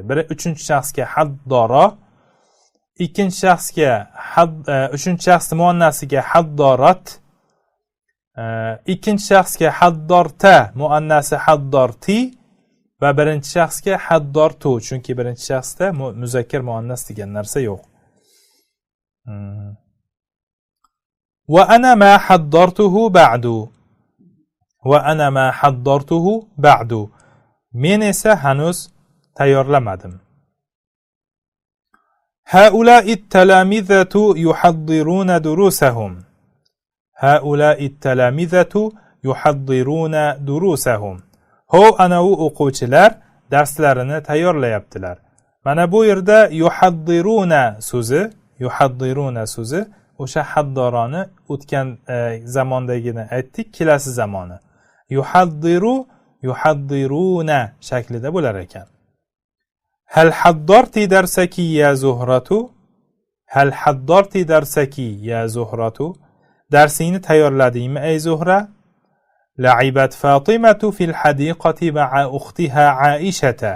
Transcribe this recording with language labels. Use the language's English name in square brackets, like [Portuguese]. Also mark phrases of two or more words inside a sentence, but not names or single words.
[Uzbek] Uchinchi shaxsga haddora, ikkinchi shaxsga uchinchi shaxs muannasiga haddorat, ikkinchi shaxsga haddorta muannasi haddorti va birinchi shaxsga haddortu, chunki birinchi shaxsda muzakkar muannas degan narsa yo'q. [Arabic] وأنا ما حضّرته بعد. وأنا ما حضّرته بعد. [Uzbek] Men esa hanuz tayyorlamadim. [Arabic] هؤلاء التلامذة يحضرون دروسهم. هؤلاء التلامذة يحضرون دروسهم. [Uzbek] هو ana u o'quvchilar darslarini tayyorlayaptilar. Mana bu yerda yuhaddiruna so'zi o'sha haddorani o'tgan zamondagini aytdik, kelasi zamoni. Yuhaddiruna shaklida bo'lar ekan. [Arabic] هل حضرت درسك يا زهرة؟ هل حضرت درسك يا زهرة؟ [Uzbek] Darsin tayyorladim ey Zuhra? [Arabic] لعبت فاطمة في الحديقة مع أختها عائشة.